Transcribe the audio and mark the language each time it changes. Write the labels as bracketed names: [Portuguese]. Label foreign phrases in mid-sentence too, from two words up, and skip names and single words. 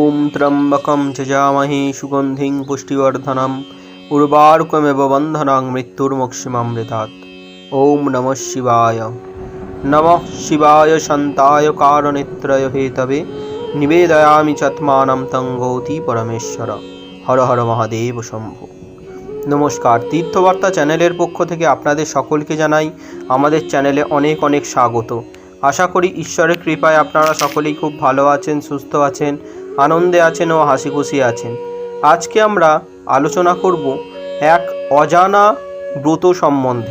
[Sanskrit] त्र्यम्बकं यजामहे सुगन्धिं पुष्टिवर्धनम् उर्वारुकमिव बन्धनां मृत्युर्मुक्षीमामृतात्। ओम नमः शिवाय शान्ताय कारणत्रय हेतवे निवेदयामि चात्मानं तं गौती परमेश्वर। हर हर महादेव शम्भो। [Bangla] নমস্কার, তীর্থবার্তা চ্যানেলের পক্ষ থেকে আপনাদের সকলকে জানাই আমাদের চ্যানেলে অনেক অনেক স্বাগত। আশা করি ঈশ্বরের কৃপায় আপনারা সকলেই খুব ভালো আছেন, সুস্থ আছেন, আনন্দে আছেন ও হাসি খুশি আছেন। আজকে আমরা আলোচনা করব এক অজানা ব্রত সম্বন্ধে।